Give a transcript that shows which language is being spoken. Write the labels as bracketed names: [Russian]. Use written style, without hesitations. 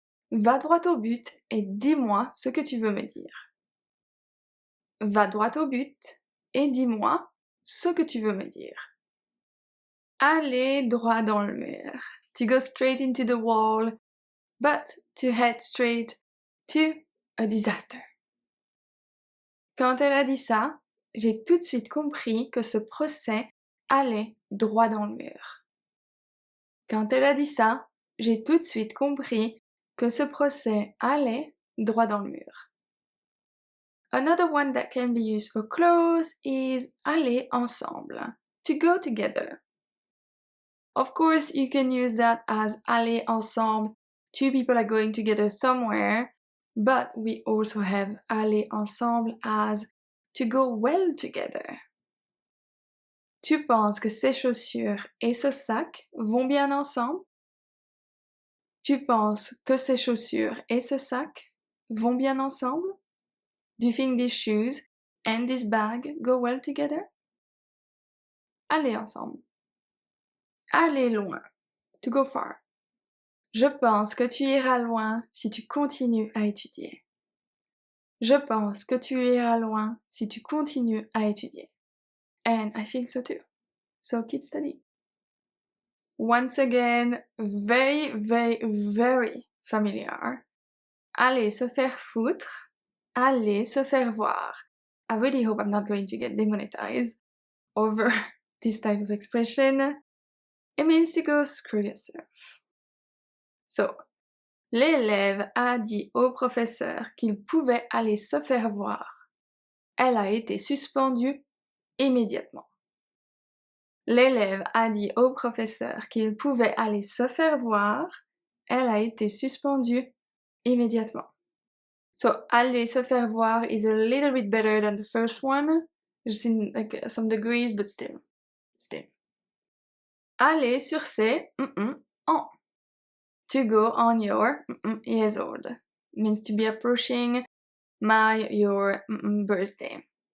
[French] Va droit au but et dis-moi ce que tu veux me dire. Va droit au but et dis-moi ce que tu veux me dire. Aller droit dans le mur. [English] To go straight into the wall, but to head straight to a disaster. [French] Quand elle a dit ça, j'ai tout de suite compris que ce procès allait droit dans le mur. Quand elle a dit ça, j'ai tout de suite compris que ce procès allait droit dans le mur. [English] Another one that can be used for clothes is aller ensemble, to go together. Of course, you can use that as aller ensemble, two people are going together somewhere, but we also have aller ensemble as to go well together. [French] Tu penses que ces chaussures et ce sac vont bien ensemble? Tu penses que ces chaussures et ce sac vont bien ensemble? [English] Do you think these shoes and this bag go well together? [French] Aller ensemble. Aller loin. [English] To go far. [French] Je pense que tu iras loin si tu continues à étudier. Je pense que tu iras loin si tu continues à étudier. [English] And I think so too. So keep studying. Once again, very, very, very familiar. [French] Aller se faire foutre. Aller se faire voir. [English] I really hope I'm not going to get demonetized over this type of expression. It means to go screw yourself. [French] So, l'élève a dit au professeur qu'il pouvait aller se faire voir. Elle a été suspendue immédiatement. l'élève a dit au professeur qu'il pouvait aller se faire voir, elle a été suspendue immédiatement. [English] So, aller se faire voir is a little bit better than the first one, just in like some degrees, but still. [French] Aller sur ses en. [English] To go on your years old. Means to be approaching your birthday.